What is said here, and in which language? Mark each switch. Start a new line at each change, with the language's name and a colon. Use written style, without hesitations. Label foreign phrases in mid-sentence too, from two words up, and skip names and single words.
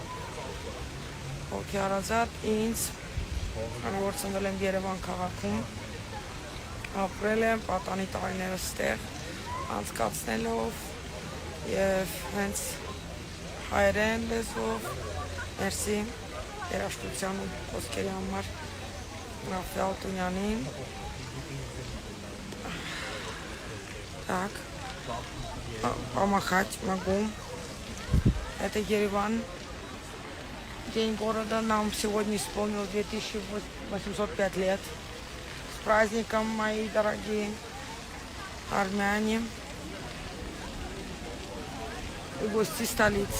Armenian: Ոգի հարազատ ինձ, քանի որ ծնվել եմ Երևան քաղաքում, ապրել եմ պատանի տարիներս ստեղ, անցկացնելով եւ հենց հայերեն լեզվով, մերսի երաժշտության ու խոսքերի համար Ռաֆայել Տունյանին։
Russian: Так, помахать могу. Это Ереван. День города нам сегодня исполнил 2805 лет. С праздником, мои дорогие армяне и гости столицы.